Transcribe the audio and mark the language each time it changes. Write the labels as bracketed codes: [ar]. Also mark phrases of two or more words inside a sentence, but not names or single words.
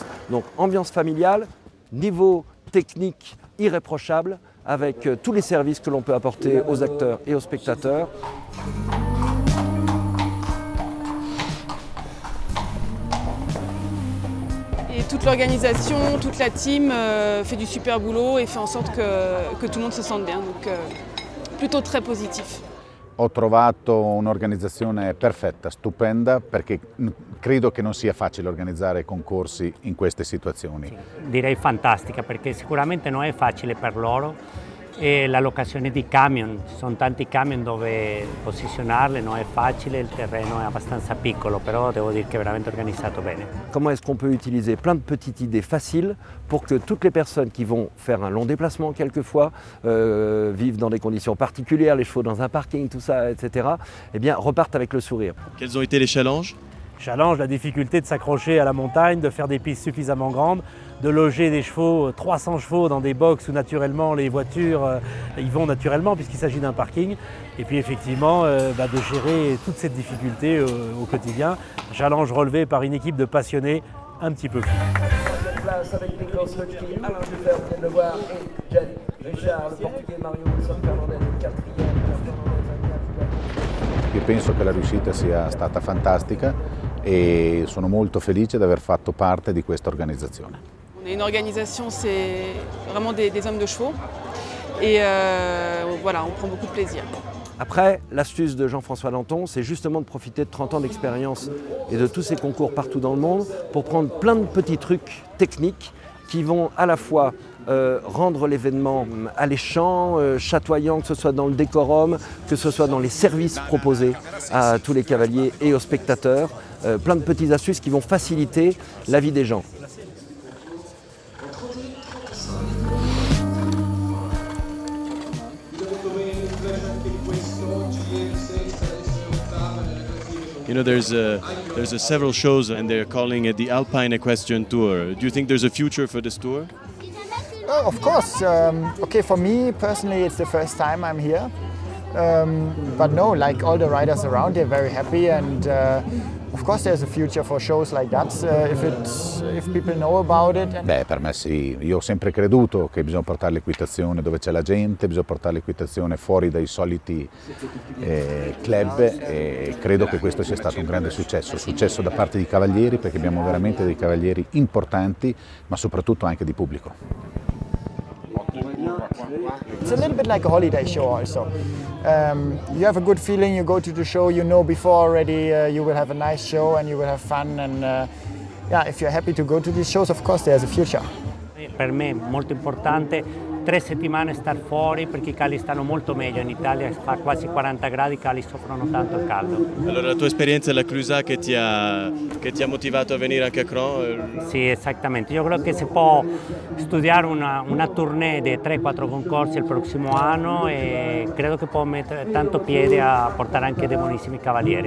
[fr] Donc ambiance familiale, niveau technique irréprochable, avec tous les services que l'on peut apporter aux acteurs et aux spectateurs. Et toute l'organisation, toute la team fait du super boulot et fait en sorte que tout le monde se sente bien. Donc plutôt très positif. [it] ho trovato un'organizzazione perfetta, stupenda, perché credo che non sia facile organizzare concorsi in queste situazioni. Direi fantastica, perché sicuramente non è facile per loro. E la locazione di camion, ci sono tanti camion dove posizionarli, non è facile, il terreno è abbastanza piccolo, però devo dire che è veramente organizzato bene. [fr] Comment est-ce qu'on peut utiliser plein de petites idées faciles pour que toutes les personnes qui vont faire un long déplacement quelquefois, vivent dans des conditions particulières, les chevaux dans un parking, tout ça, etc., eh bien, repartent avec le sourire. Quels ont été les challenges? Challenge, la difficulté de s'accrocher à la montagne, de faire des pistes suffisamment grandes, de loger des chevaux, 300 chevaux dans des box où naturellement les voitures y vont naturellement puisqu'il s'agit d'un parking. Et puis effectivement de gérer toute cette difficulté au quotidien. Challenge relevé par une équipe de passionnés un petit peu fous. [it] Io penso che la riuscita sia stata fantastica e sono molto felice di aver fatto parte di questa organizzazione. [fr] On est une organisation, c'est vraiment des hommes de chevaux et voilà, on prend beaucoup de plaisir. Après, l'astuce de Jean-François Danton, c'est justement de profiter de 30 ans d'expérience et de tous ces concours partout dans le monde pour prendre plein de petits trucs techniques qui vont à la fois rendre l'événement alléchant, chatoyant, que ce soit dans le décorum, que ce soit dans les services proposés à tous les cavaliers et aux spectateurs, plein de petites astuces qui vont faciliter la vie des gens. [en] You know, there's several shows and they're calling it the Alpine Equestrian Tour. Do you think there's a future for this tour? Of course. Okay, for me personally, it's the first time I'm here. But no, like all the riders around, they're very happy, and of course there's a future for shows like that if people know about it. [it] Beh, per me sì, io ho sempre creduto che bisogna portare l'equitazione dove c'è la gente, bisogna portare l'equitazione fuori dai soliti club e credo che questo sia stato un grande successo da parte dei cavalieri, perché abbiamo veramente dei cavalieri importanti, ma soprattutto anche di pubblico. [en] It's a little bit like a holiday show also. You have a good feeling, you go to the show, you know before already you will have a nice show and you will have fun, and if you're happy to go to these shows, of course there's a future. [it] Per me è molto importante 3 settimane star fuori, perché i cavalli stanno molto meglio. In Italia fa quasi 40 gradi, i cavalli soffrono tanto il caldo. Allora la tua esperienza alla Clusaz che ti ha motivato a venire anche a Cron? Sì, esattamente. Io credo che si può studiare una tournée di 3-4 concorsi il prossimo anno e credo che può mettere tanto piede a portare anche dei buonissimi cavalieri.